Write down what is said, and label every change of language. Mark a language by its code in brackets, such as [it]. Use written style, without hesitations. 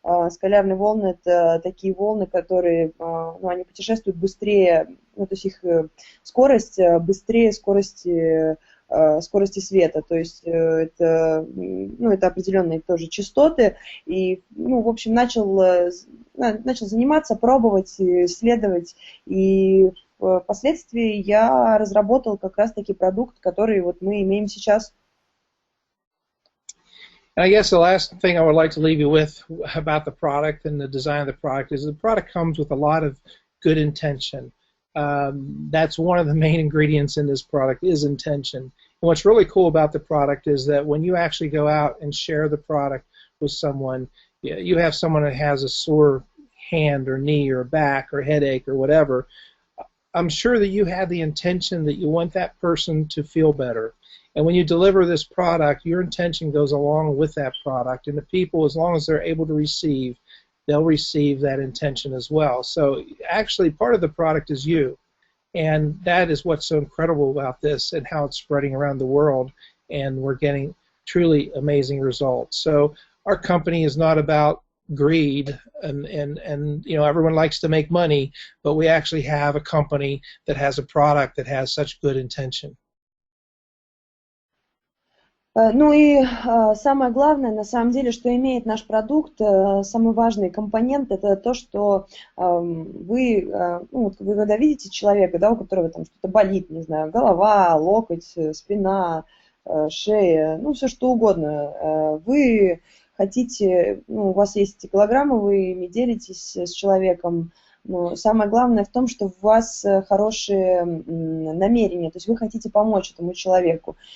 [ru] Скалярные волны – это такие волны, которые они путешествуют быстрее, то есть их скорость быстрее скорости света, то есть это определенные тоже частоты, и, в общем, начал заниматься, пробовать, исследовать, и впоследствии я разработал как раз-таки продукт, который вот мы имеем сейчас. [en] And I guess the last thing I would like to leave you with about the product and the design of the product is the product comes with a lot of good intention. That's one of the main ingredients in this product is intention. And what's really cool about the product is that when you actually go out and share the product with someone, you have someone that has a sore hand or knee or back or headache or whatever, I'm sure that you have the intention that you want that person to feel better. And when you deliver this product, your intention goes along with that product, and the people, as long as they're able to receive, they'll receive that intention as well. So actually part of the product is you, and that is what's so incredible about this and how it's spreading around the world, and we're getting truly amazing results. So our company is not about greed, and you know, everyone likes to make money, but we actually have a company that has a product that has such good intention. [ru] Ну и самое главное, на самом деле, что имеет наш продукт, самый важный компонент, это то, что вы, ну, вы когда видите человека, да, у которого там что-то болит, не знаю, голова, локоть, спина, шея, ну все что угодно, вы хотите, ну, у вас есть эти голограммы, вы ими делитесь с человеком, но самое главное в том, что у вас хорошие намерения, то есть вы хотите помочь этому человеку.